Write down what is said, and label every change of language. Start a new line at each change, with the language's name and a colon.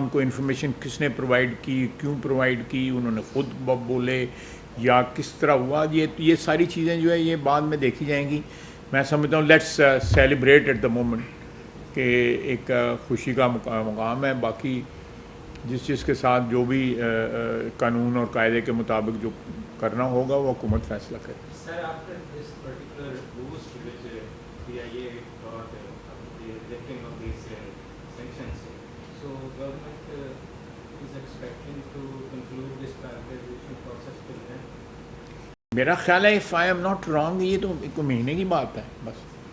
Urdu: ان کو انفارمیشن کس نے پرووائڈ کی, کیوں پرووائڈ کی, انہوں نے خود بولے یا کس طرح ہوا, یہ ساری چیزیں جو ہے یہ بعد میں دیکھی جائیں گی. میں سمجھتا ہوں
English: let's celebrate at the moment
Urdu: کہ ایک خوشی کا مقام ہے. باقی جس چیز کے ساتھ جو بھی قانون اور قاعدے کے مطابق جو کرنا ہوگا وہ حکومت فیصلہ کرے.
English: Sir, after this particular boost which CIA got the lifting of these sanctions, so government is expecting to conclude this privatization process till then?
Urdu: میرا خیال ہے
English: if I am not wrong
Urdu: یہ تو ایک مہینے کی بات ہے بس.